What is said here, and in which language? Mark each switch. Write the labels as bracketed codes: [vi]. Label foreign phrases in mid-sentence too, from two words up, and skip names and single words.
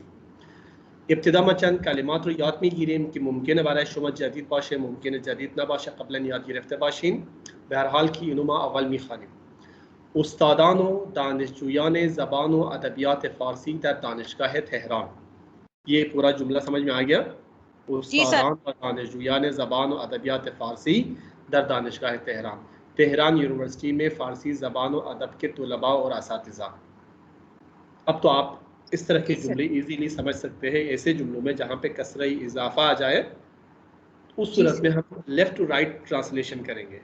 [fa] ابتدا ما چند کلمات رو یاد میگیریم که ممکنه برای شما جدید باشه، ممکنه جدید نباشه، قبلا یاد گرفته باشین. به هر حال که اینو ما اول میخوانیم. استادان و دانشجویان زبان و ادبیات فارسی در دانشگاه تهران. [ur] یہ پورا جملہ سمجھ میں آ گیا؟ [fa] استادان و دانشجویان زبان و ادبیات فارسی در دانشگاہ تہران، [ur] تہران یونیورسٹی میں فارسی زبان و ادب کے طلباء اور اساتذہ. اب تو آپ اس طرح کے جملے ایزیلی سمجھ سکتے ہیں، ایسے جملوں میں جہاں پہ کسرہ اضافہ آ جائے اس صورت میں ہم [en] left to right translation [ur] کریں گے.